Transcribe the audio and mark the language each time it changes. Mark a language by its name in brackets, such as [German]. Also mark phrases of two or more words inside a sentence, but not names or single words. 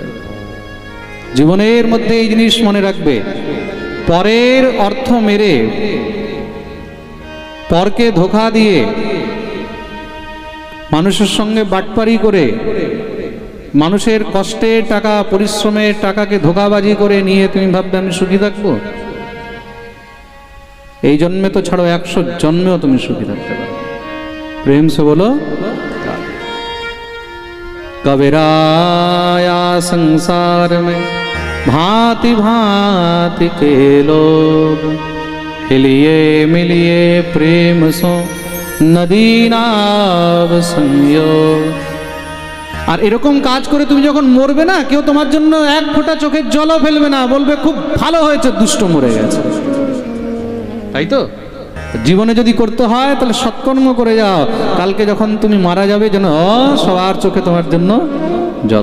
[Bangla] জীবনের মধ্যে এই জিনিস মনে রাখবে, পরের অর্থ মেরে, পরকে ধোঁকা দিয়ে, মানুষের সঙ্গে বাটপারি করে, মানুষের কষ্টের টাকা, পরিশ্রমের টাকাকে ধোঁকাবাজি করে নিয়ে তুমি ভাববে আমি সুখী থাকবো? এই জন্মে তো ছাড়ো, 100 জন্মেও তুমি সুখী থাকতে পারো। [Hindi] प्रेम से बोलो। कबीराया संसार में भांति भांति के लोग, हिलिए मिलिए प्रेम सो नदी नाव संयोग। [Bangla] আর এরকম কাজ করে তুমি যখন মরবে না, কেউ তোমার জন্য এক ফোঁটা চোখের জলও ফেলবে না, বলবে খুব ভালো হয়েছে, দুষ্ট মরে গেছে। তাই তো জীবনে যদি করতে হয় তাহলে সৎকর্ম করে যাও, কালকে যখন তুমি মারা যাবে যেন সবার চোখে তোমার জন্য জল।